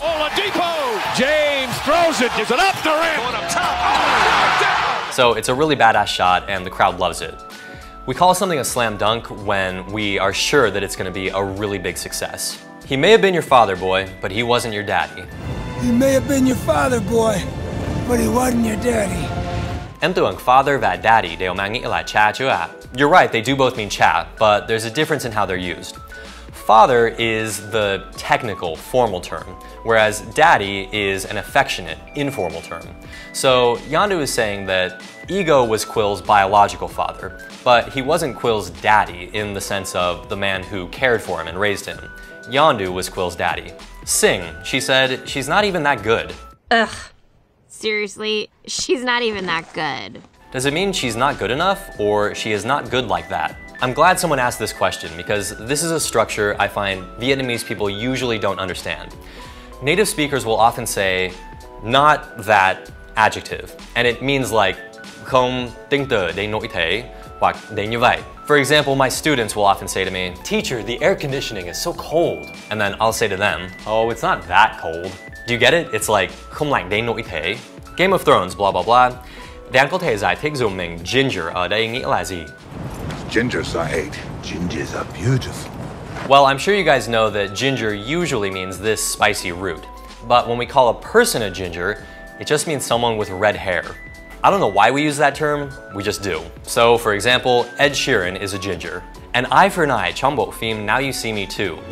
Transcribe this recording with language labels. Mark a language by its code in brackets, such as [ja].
[en] Oladipo! James throws it. Is it up the rim? Going up top. Oh, so it's a really badass shot and the crowd loves it. We call something a slam dunk when we are sure that it's going to be a really big success. He may have been your father, boy, but he wasn't your daddy. He may have been your father, boy, but he wasn't your daddy. [vi] Em tưởng father và daddy đều mang nghĩa là cha chứ ạ. [en] You're right, they do both mean cha, but there's a difference in how they're used. Father is the technical, formal term, whereas daddy is an affectionate, informal term. So Yandu is saying that Ego was Quill's biological father, but he wasn't Quill's daddy in the sense of the man who cared for him and raised him. Yandu was Quill's daddy. Sing, she said, she's not even that good. Ugh. Seriously, she's not even that good. Does it mean she's not good enough, or she is not good like that? I'm glad someone asked this question because this is a structure I find Vietnamese people usually don't understand. Native speakers will often say, not that adjective, and it means like, [vi] không tinh tờ đến nỗi thế, hoặc đến như vậy. [en] For example, my students will often say to me, teacher, the air conditioning is so cold. And then I'll say to them, oh, it's not that cold. Do you get it? It's like, [vi] không lạnh đến nỗi thế. [en] Game of Thrones, blah blah blah. [vi] Dan có thể giải thích dùm mình ginger ở đây nghĩa là gì? [en] Gingers I hate. Gingers are beautiful. Well, I'm sure you guys know that ginger usually means this spicy root. But when we call a person a ginger, it just means someone with red hair. I don't know why we use that term, we just do. So, for example, Ed Sheeran is a ginger. An eye for an eye, [vi] trong bộ phim [en] Now You See Me Too.